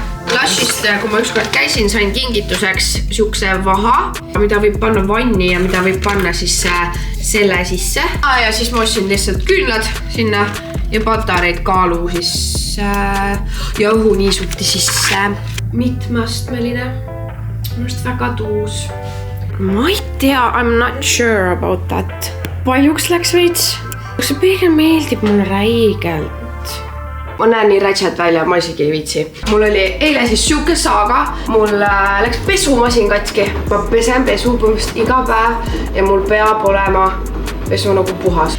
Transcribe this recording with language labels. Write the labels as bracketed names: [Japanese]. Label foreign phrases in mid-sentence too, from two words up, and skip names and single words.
[Estonian] Lushist, kui ma ükskord käisin, sain kingituseks siukse vaha, mida võib panna vanni ja mida võib panna siis selle sisse. Ja siis ma ostsin lihtsalt küünlad sinna ja patareid kaalu siis ja õhuniisuti sisse. Mitmeastmeline, minust väga tuus. Ma ei tea, [English] I'm not sure about that. [Estonian] Paljuks läks veits. See peegel meeldib mulle räigelt. Ma näen nii rätšed välja, ma isegi ei viitsi. Mul oli eile siis siuke saaga. Mul läks pesumasin katki. Ma pesen pesu põhimõtteliselt iga päev ja mul peab olema pesu nagu puhas.